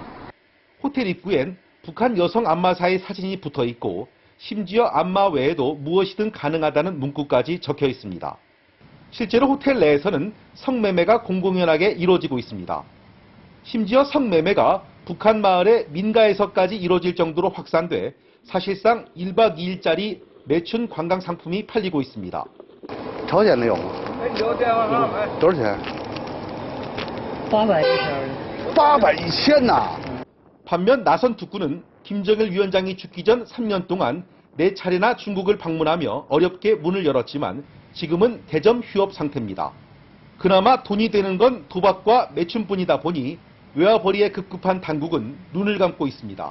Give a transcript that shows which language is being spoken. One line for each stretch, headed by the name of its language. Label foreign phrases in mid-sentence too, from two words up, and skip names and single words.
Korean: 호텔 입구엔 북한 여성 안마사의 사진이 붙어 있고 심지어 안마 외에도 무엇이든 가능하다는 문구까지 적혀 있습니다. 실제로 호텔 내에서는 성매매가 공공연하게 이루어지고 있습니다. 심지어 성매매가 북한 마을의 민가에서까지 이루어질 정도로 확산돼 사실상 1박 2일짜리 매춘 관광 상품이 팔리고 있습니다.
Chinese: 朝鲜的有吗？多少钱？800呐。
Korean: 반면 나선특구는 김정일 위원장이 죽기 전 3년 동안 4차례나 중국을 방문하며 어렵게 문을 열었지만 지금은 대점 휴업 상태입니다. 그나마 돈이 되는 건 도박과 매춘뿐이다 보니 외화벌이에 급급한 당국은 눈을 감고 있습니다.